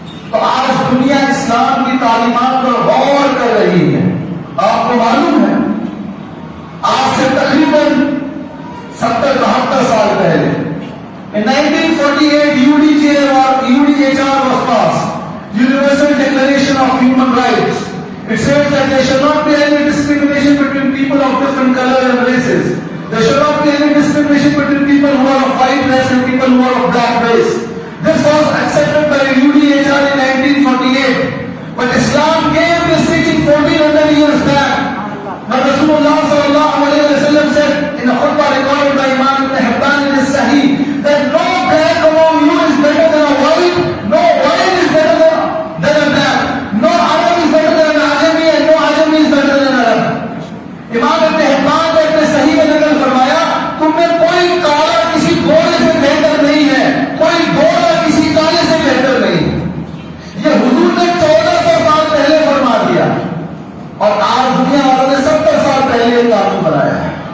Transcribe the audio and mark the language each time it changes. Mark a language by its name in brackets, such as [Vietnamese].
[Urdu] تو آج دنیا اسلام کی تعلیمات پر غور کر رہی ہے. آپ کو معلوم ہے آج سے تقریباً 70-72 سال پہلے [English] in 1948 UDHR was passed, Universal Declaration of Human Rights. It says that there should not be any discrimination between people of different color and races. There should not be any discrimination between people who are of white race and people who are of black race. This was accepted by UDHR in 1948. But Islam gave this teaching 1400 years back. But Rasulullah sallallahu alayhi wa sallam said in a khutbah recorded by Imam Ibn Hibban in his Sahih that no black among you is better than a white, no white is better than a black, no Arab is better than an Ajami and no Ajami is better than an Arab. [Urdu] Imam Ibn Hibban نے اپنے صحیح میں نقل فرمایا تم میں کوئی کالا کسی گورے سے بہتر نہیں ہے، کوئی گورا کسی کالے سے بہتر نہیں. یہ حضور نے 1400 سال پہلے فرما دیا اور آج دنیا والوں نے 70 سال پہلے یہ قانون بنایا ہے.